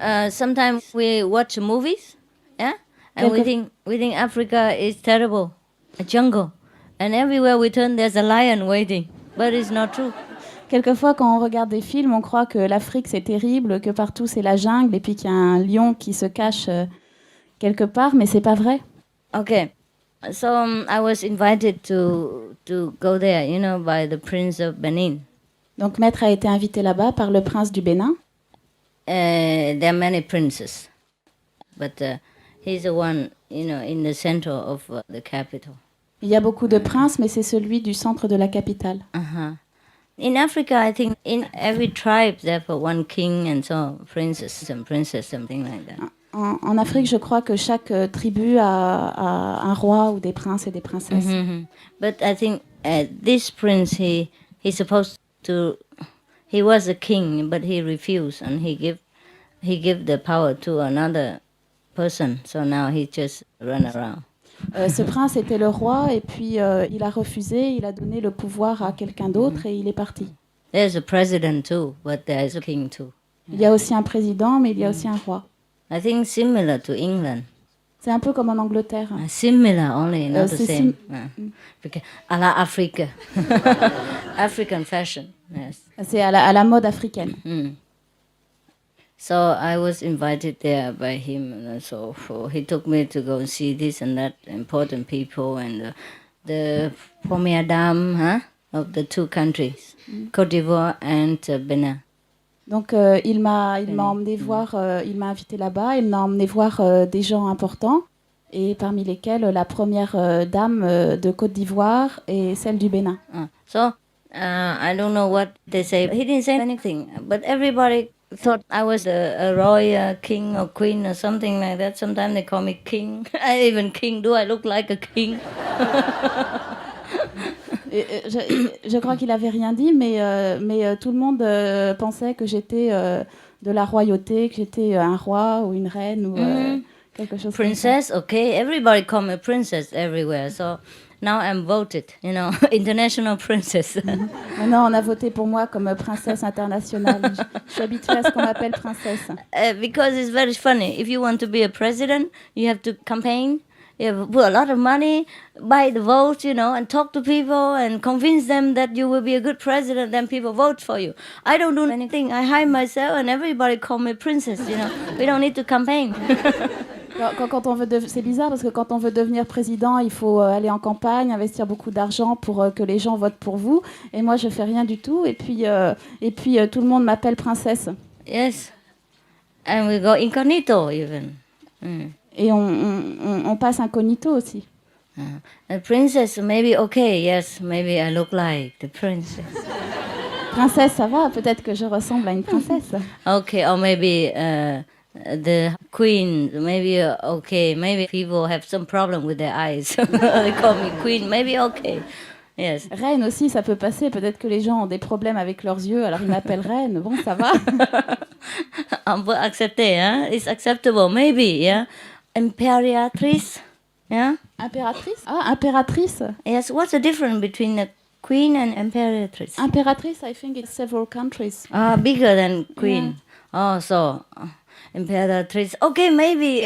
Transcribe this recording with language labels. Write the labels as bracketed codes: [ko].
[en] Sometimes we watch movies, yeah? And we think Africa is terrible, a jungle. And everywhere we turn, there's a lion waiting. But it's not true. [fr] Quelquefois, quand on regarde des films, on croit que l'Afrique, c'est terrible, que partout, c'est la jungle, et puis qu'il y a un lion qui se cache quelque part, mais c'est pas vrai. [en] Okay. So I was invited to go there, by the Prince of Benin. [fr] Donc, Maître a été invité là-bas par le prince du Bénin. [en] There are many princes, but he's the one, in the center of the capital. [fr] Il y a beaucoup de princes, mais c'est celui du centre de la capitale. [en] In Africa, I think in every tribe, there are one king and so princes and princess, something like that. [fr] En Afrique, je crois que chaque tribu a un roi ou des princes et des princesses. [en] But I think this prince, he's supposed to. He was a king, but he refused, and he give the power to another person. So now he just run around. [fr] Ce prince était le roi, et puis il a refusé, il a donné le pouvoir à quelqu'un d'autre, et il est parti. [en] There's a president too, but there is a king too. [fr] Il y a aussi un président, mais il y a aussi un roi. [en] I think similar to England. [fr] C'est un peu comme en Angleterre. [en] Similar only, not the same. [fr] À la Afrique. [en] African fashion, yes. [fr] C'est à la mode africaine. [en] So I was invited there by him, and so he took me to go and see this and that important people and the [fr] première dame [en] of the two countries, Côte d'Ivoire and Benin. [fr] Donc il m'a emmené voir, il m'a invité là-bas, il m'a emmené voir des gens importants, et parmi lesquels la première dame de Côte d'Ivoire et celle du Bénin. [en] So I don't know what they say. He didn't say anything, but everybody thought I was a royal king or queen or something like that. Sometimes they call me king. Even king. Do I look like a king? [fr] Je crois qu'il avait rien dit, mais tout le monde pensait que j'étais de la royauté, que j'étais un roi ou une reine ou quelque chose [en] princess, [fr] comme ça. [en] Okay. Everybody call me princess everywhere. So now I'm voted, international princess. [fr] Maintenant, on a voté pour moi comme princesse internationale. Je suis habituée à ce qu'on m'appelle princesse. [en] Because it's very funny. If you want to be a president, you have to campaign. You have to put a lot of money, buy the votes, and talk to people and convince them that you will be a good president. Then people vote for you. I don't do anything. I hide myself, and everybody call me princess. We don't need to campaign. [fr] Quand on veut c'est bizarre parce que quand on veut devenir président, il faut aller en campagne, investir beaucoup d'argent pour que les gens votent pour vous. Et moi, je fais rien du tout. Et puis tout le monde m'appelle princesse. [en] Yes, and we go incognito even. [fr] Et on passe incognito aussi. [en] A princess, maybe okay. Yes, maybe I look like the princess. [fr] Princesse, ça va. Peut-être que je ressemble à une princesse. [en] Okay, or maybe the queen. Maybe okay. Maybe people have some problem with their eyes. They call me queen. Maybe okay. Yes. [fr] Reine aussi, ça peut passer. Peut-être que les gens ont des problèmes avec leurs yeux, alors ils m'appellent reine. Bon, ça va. On peut accepter, hein? [en] It's acceptable, maybe, yeah. Imperatrice, yeah. [fr] Impératrice? Ah, impératrice. [en] Yes. What's the difference between a queen and imperatrice? Impératrice, I think it's several countries. Bigger than queen. Yeah. Oh, so imperatrice. Okay, maybe.